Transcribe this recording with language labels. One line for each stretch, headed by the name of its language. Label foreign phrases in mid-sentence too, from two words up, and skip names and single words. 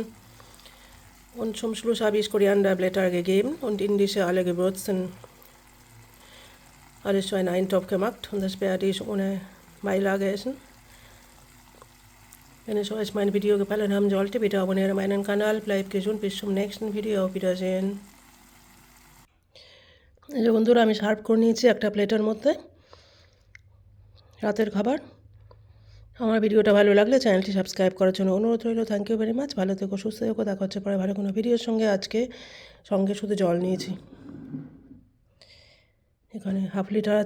German: Und zum Schluss habe ich Korianderblätter gegeben und indische alle Gewürzen, alles so einen Eintopf gemacht, und das werde ich ohne Beilage essen. Wenn euch mein Video gefallen haben sollte, bitte abonniere meinen Kanal. Bleibt gesund, bis zum nächsten Video. Auf Wiedersehen.
Bangla: এই যে বন্ধুরা, আমি সার্ভ করে নিয়েছি একটা প্লেটের মধ্যে রাতের খাবার। আমার ভিডিওটা ভালো লাগলে চ্যানেলটি সাবস্ক্রাইব করার জন্য অনুরোধ রইল।
English: thank you very much.
Bangla: ভালো থেকো, সুস্থ থেকো। দেখা হচ্ছে পরে ভালো কোনো ভিডিওর সঙ্গে। আজকে সঙ্গে শুধু জল নিয়েছি, এখানে 1/2 লিটার আছে।